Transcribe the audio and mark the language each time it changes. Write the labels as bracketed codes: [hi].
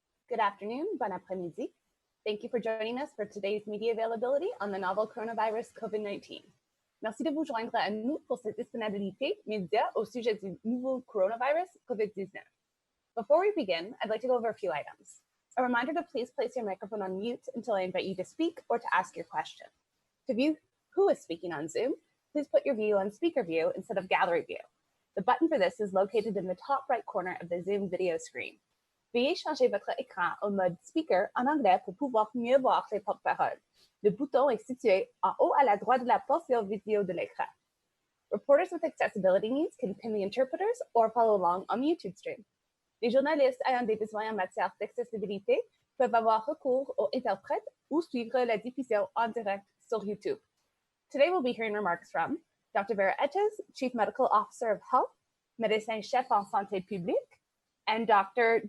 [en] Good afternoon, [fr] bon après-midi. [en] Thank you for joining us for today's media availability on the novel coronavirus COVID-19. [fr] Merci de vous joindre à nous pour cette disponibilité média au sujet du nouveau coronavirus COVID-19. [en] Before we begin, I'd like to go over a few items. A reminder to please place your microphone on mute until I invite you to speak or to ask your question. To view who is speaking on Zoom, please put your view on speaker view instead of gallery view. The button for this is located in the top right corner of the Zoom video screen. [fr] Veuillez changer votre écran au mode speaker en anglais pour pouvoir mieux voir les porte-paroles. Le bouton est situé en haut à la droite de la portion vidéo de l'écran. [en] Reporters with accessibility needs can pin the interpreters or follow along on the YouTube stream. [fr] Les journalistes ayant des besoins en matière d'accessibilité peuvent avoir recours aux interprètes ou suivre la diffusion en direct sur YouTube. [en] Today we'll be hearing remarks from Dr. Vera Etches, Chief Medical Officer of Health, [fr] médecin-chef en santé publique, and Dr.